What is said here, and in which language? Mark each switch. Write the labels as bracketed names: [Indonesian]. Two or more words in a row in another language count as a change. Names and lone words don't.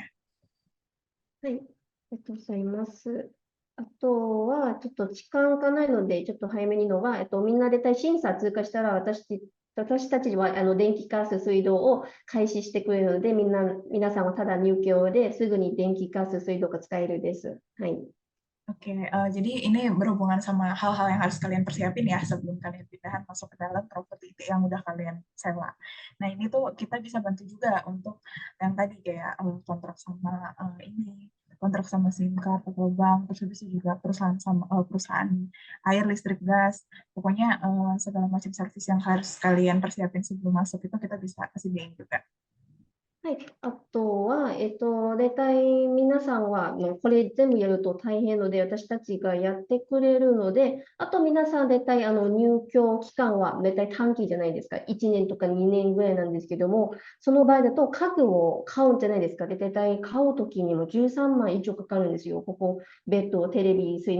[Japanese] はい。ありがとうございます。あとは、ちょっと時間がないので、ちょっと早めにのが、みんなで審査通過したら、私たちは電気、ガス、水道を開始してくれるので、皆さんはただ入居ですぐに電気、ガス、水道が使えるです。はい。 [Indonesian] Oke, jadi ini berhubungan sama hal-hal yang harus kalian persiapin ya sebelum kalian pindahan masuk ke dalam properti yang udah kalian sewa. Nah, ini tuh kita bisa bantu juga untuk yang tadi kayak kontrak sama kontrak sama SIM card atau bank, terus habis itu juga perusahaan air, listrik, gas. Pokoknya segala macam servis yang harus kalian persiapin sebelum masuk itu kita bisa sediain juga. [Japanese] はい。あとは、大体皆さんは、これ全部やると大変ので、私たちがやってくれるので、あと皆さん大体入居期間は大体短期じゃないですか。1年とか2年ぐらいなんですけども、その場合だと家具を買うんじゃないですか。で、大体買うときにも13万以上かかるんですよ。ここ、ベッド、テレビ、洗